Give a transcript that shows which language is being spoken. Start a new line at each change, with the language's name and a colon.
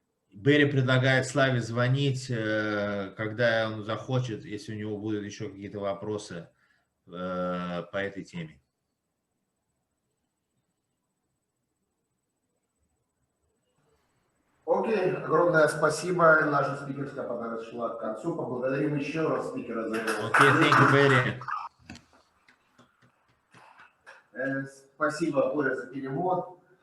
Russian: Барри предлагает Славе звонить, когда он захочет, если у него будут еще какие-то вопросы по этой теме. Окей, огромное спасибо. Наша спикерская подошла к концу. Поблагодарим еще раз спикера за его.
English: Окей, thank you, Barry.
Russian: Спасибо, Боря, за перевод.